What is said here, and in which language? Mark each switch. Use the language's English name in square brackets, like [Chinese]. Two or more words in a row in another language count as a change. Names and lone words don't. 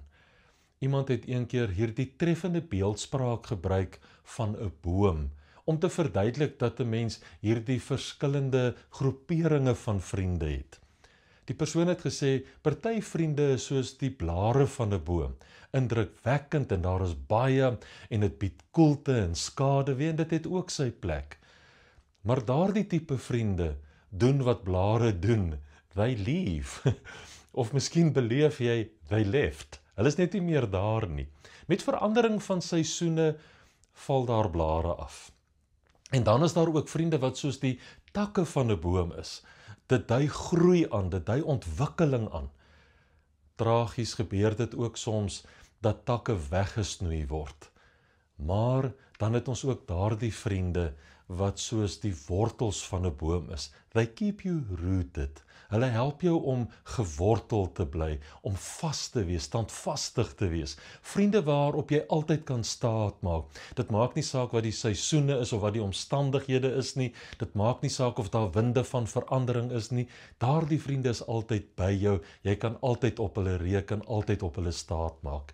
[Afrikaans] Iemand het een keer hierdie treffende beeldspraak gebruik van 'n boom, om te verduidelik dat 'n mens hierdie verskillende groeperinge van vriende het. Die persoon het gesê, party vriende is soos die blare van 'n boom, indrukwekkend en daar is baie, en dit bied koelte en skaduwee, en dit het ook sy plek. Maar daardie tipe vriende doen wat blare doen, [English] they leave. [Afrikaans] Of miskien beleef jy, [English] they left. [Afrikaans] Hulle is net nie meer daar nie. Met verandering van seisoene val daar blare af. En dan is daar ook vriende wat soos die takke van 'n boom is. Dit dui groei aan, dit dui ontwikkeling aan. Tragies gebeur dit ook soms dat takke weggesnoei word. Maar dan het ons ook daardie vriende wat soos die wortels van 'n boom is. [English] They keep you rooted. [Afrikaans] Hulle help jou om gewortel te bly, om vas te wees, standvastig te wees. Vriende waarop jy altyd kan staat maak. Dit maak nie saak wat die seisoene is of wat die omstandighede is nie. Dit maak nie saak of daar winde van verandering is nie. Daardie vriende is altyd by jou. Jy kan altyd op hulle reken, altyd op hulle staat maak.